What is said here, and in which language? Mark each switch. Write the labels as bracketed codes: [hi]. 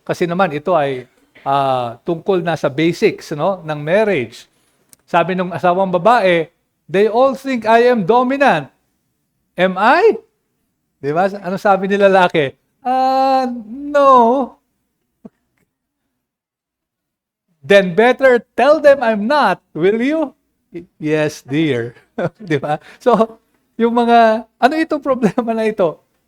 [tl] Kasi naman, ito ay tungkol na sa basics, no, ng marriage. Sabi ng asawang babae, [en] they all think I am dominant. Am I? [tl] Di ba? Ano sabi ni lalaki? No. [en] Then better tell them I'm not, will you? Yes, dear. [tl] Di ba? So, yung mga, ano itong problema na ito?